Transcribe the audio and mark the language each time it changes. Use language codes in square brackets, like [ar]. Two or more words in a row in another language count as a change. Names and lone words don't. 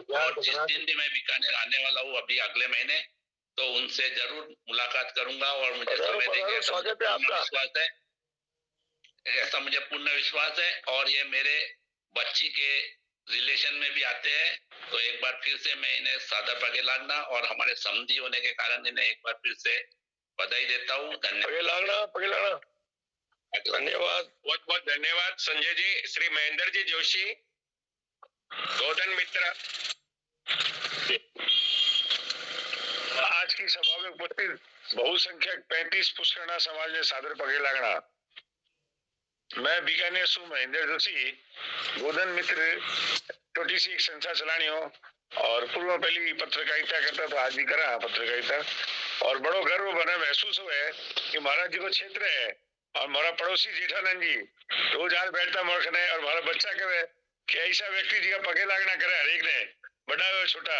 [hi] और जिस दिन भी मैं बीकानेर आने वाला हूँ अभी अगले महीने, तो उनसे जरूर मुलाकात करूंगा और मुझे समय देंगे। स्वागत है आपका। विश्वास है, ऐसा मुझे पूर्ण विश्वास है। और ये मेरे बच्ची के रिलेशन में भी आते हैं। तो एक बार फिर से मैं इन्हें सादर [mwr] पगे लागना [hi] और हमारे समझी होने के कारण इन्हें एक बार फिर से बधाई देता हूँ। धन्यवाद। [mwr] पगे लागना। धन्यवाद, [hi] बहुत बहुत धन्यवाद संजय जी। श्री महेंद्र जी जोशी, गोधन मित्र। आज की सभा में उपस्थित बहुसंख्यक 35 पुष्करणा समाज ने सादर [mwr] पगे लागना। मैं बीकानेर सु महेंद्र जोशी, गोधन मित्र छोटी सी एक संस्था चलानी हो और पूर्व में पहली पत्रकारिता करता था, आज भी करा पत्रकारिता। और बड़ो गर्व बने महसूस हुए कि महाराज जी को क्षेत्र है और मारा पड़ोसी जेठानंद जी रोज आज बैठता मोरखने और हमारा बच्चा कहे कि ऐसा व्यक्ति जी का पगे लागना करे हर एक ने, बड़ा हो छोटा।